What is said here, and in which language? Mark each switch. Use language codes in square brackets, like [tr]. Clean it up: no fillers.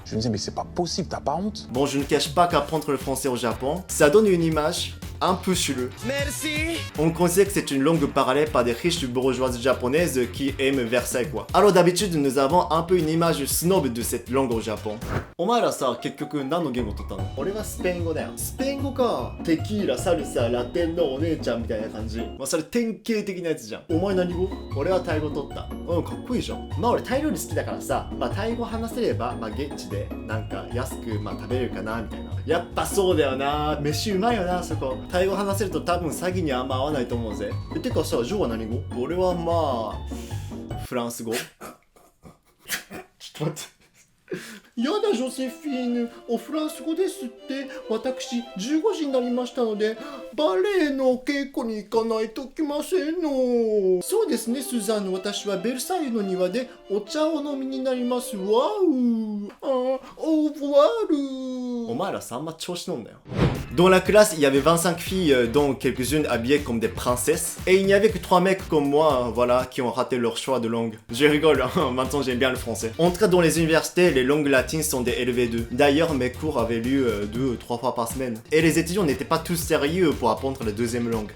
[fr] Je me disais, mais c'est pas possible, t'as pas honte? Bon, je ne cache pas qu'apprendre le français au Japon, ça donne une image un peu chelou. Merci. On considère que c'est une langue parlée par des riches bourgeoises japonaises qui aiment Versailles quoi. Alors d'habitude nous avons un peu une image snob de cette langue au Japon. [ja] お前らさ、結局何の言語取ったの？俺はスペイン語だよ。スペイン語か。テキーラ、サルサ、ラテンのお姉ちゃんみたいな感じ。まあそれ典型的なやつじゃん。お前何語？俺はタイ語取った。うん、かっこいいじゃん。まあ俺タイ料理好きだからさ、まあタイ語話せれば、まあ現地でなんか安くまあ食べれるかなみたいな。やっぱそうだよな。飯うまいよな、そこ。タイ語話せると多分詐欺にあんま合わないと思うぜ。てかさ、ジョーは何語？俺はまあ、フランス語。ちょっと待って。やだ、ジョセフィーヌ、おフランス語ですって。私、15時になりましたので、バレエの稽古に行かないときませんの。そうですね、スザンヌ、私はベルサイユの庭でお茶を飲みになります。わう。オーブワール。お前らさ、あんま調子乗んなよ。 [fr] Dans la classe, il y avait 25 filles, dont quelques-unes habillées comme des princesses. Et il n'y avait que 3 mecs comme moi, voilà, qui ont raté leur choix de langue. Je rigole, hein, maintenant j'aime bien le français. Entré dans les universités, les langues latines sont des LV2. D'ailleurs, mes cours avaient lieu 2 ou 3 fois par semaine. Et les étudiants n'étaient pas tous sérieux pour apprendre la deuxième langue.